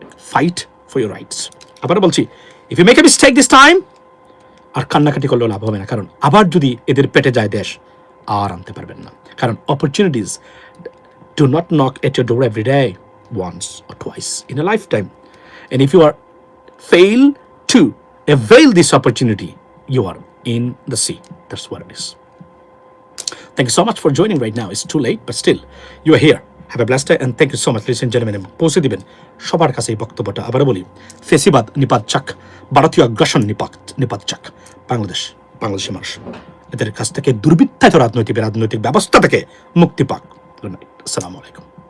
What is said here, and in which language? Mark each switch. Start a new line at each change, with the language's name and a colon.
English: Fight for your rights.
Bangla: আবার বলছি,
English: if you make a mistake this time,
Bangla: আর কান্নাকাটি করলেও লাভ হবে না, কারণ আবার যদি এদের পেটে যায় দেশ, আর আনতে পারবেন না.
English: কারণ opportunities do not knock at your door every day, once or twice in a lifetime. And if you fail to avail this opportunity, you are in the sea. That's what it is. Thank you so much for joining right now. It's too late, but still, you are here. Have a blessed day, and thank you so much, ladies and gentlemen.
Bangla: পৌঁছে দিবেন সবার কাছে এই বক্তব্যটা. আবার বলি, ফেসিবাদ নিপাত চাক, ভারতীয় আগ্রাসন নিপাত চাক, বাংলাদেশের মানুষ এদের কাছ থেকে দুর্বৃত্তায়িত রাজনৈতিক ব্যবস্থা থেকে মুক্তি পাক.
English: Good night.
Bangla: আসসালামু আলাইকুম.